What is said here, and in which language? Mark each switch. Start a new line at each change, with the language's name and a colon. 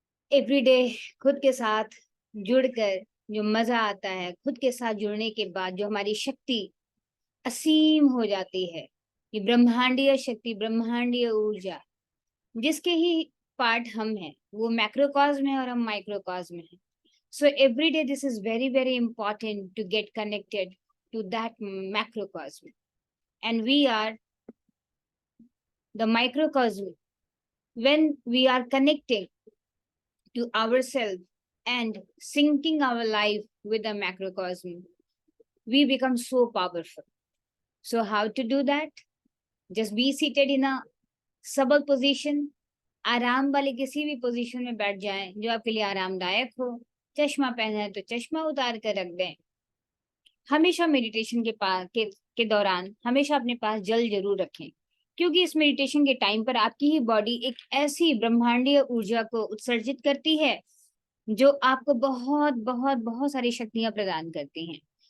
Hindi: Everyday खुद के साथ जुड़कर जो मजा आता है, खुद के साथ जुड़ने के बाद जो हमारी शक्ति असीम हो जाती है, ये ब्रह्मांडीय शक्ति, ब्रह्मांडीय ऊर्जा, जिसके ही पार्ट हम हैं, वो मैक्रोकॉस्म है और हम माइक्रोकॉस्म है।
English: So every day this is very very important to get connected to that macrocosm, and we are the microcosm. When we are connecting to ourselves and syncing our life with the macrocosm, we become so powerful. So how to do that? Just be seated in a stable position.
Hindi: आराम वाली किसी भी position में बैठ जाएं जो आपके लिए आरामदायक हो. चश्मा पहना है तो चश्मा उतार कर रख दें. हमेशा मेडिटेशन के दौरान हमेशा अपने पास जल जरूर रखें, क्योंकि इस मेडिटेशन के टाइम पर आपकी ही बॉडी एक ऐसी ब्रह्मांडीय ऊर्जा को उत्सर्जित करती है जो आपको बहुत बहुत बहुत सारी शक्तियां प्रदान करती हैं.